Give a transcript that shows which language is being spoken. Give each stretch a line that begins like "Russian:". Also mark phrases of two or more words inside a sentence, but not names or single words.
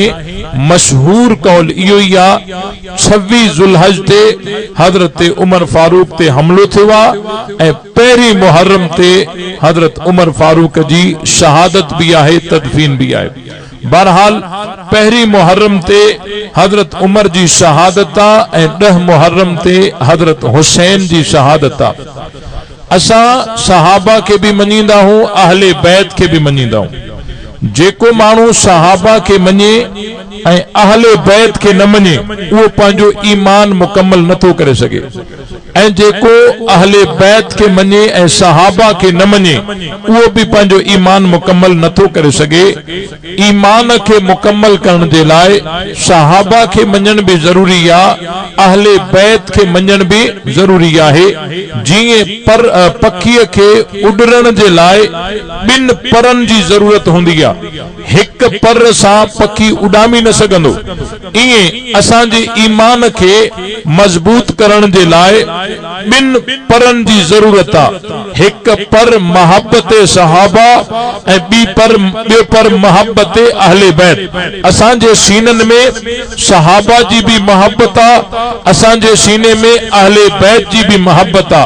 Sindhi: मशहूर कौल इहो ई आ 26 ज़ुल्हज ते हजरत उमर फारूक ते हमलो थियो आ ऐं 1 मुहर्रम ते हजरत उमर फारूक जी शहादत भी आहे, तदफीन भी आहे। बहरहाल 1 मुहर्रम ते हजरत उमर जी शहादत आ ऐं 10 मुहर्रम ते हजरत हुसैन जी शहादत आ। असां सहाबा के भी मञींदा हूं, अहले बैत के भी मञींदा हूं। जेको मानू सहाबा के मञे ऐं अहले बैत के न मञे वो पंहिंजो ईमान मुकम्मल नथो करे सके, ऐं जेको अहले बैत के मञे ऐं सहाबा के न मञे वो भी पंहिंजो ईमान मुकम्मल नथो करे सके। ईमान के मुकम्मल करण जे लाइ सहाबा के मञण भी जरूरी आ, अहले बैत के मञण भी जरूरी आहे। जीअं पर पखीअ के उडरण जे लाइ 2 परनि जी जरूरत हूंदी आ, हिक पर सां पखी उडामी न सघंदो। इएं असांजे ईमान के मजबूत करण जे लाइ 2 परनि जी जरूरत आ। हिक पर मोहब्बत सहाबा ऐं ॿियो पर मोहब्बत अहले बैत। असांजे सीनन में सहाबा जी भी मोहब्बत आ, असांजे सीने में अहले बैत जी भी मोहब्बत आ।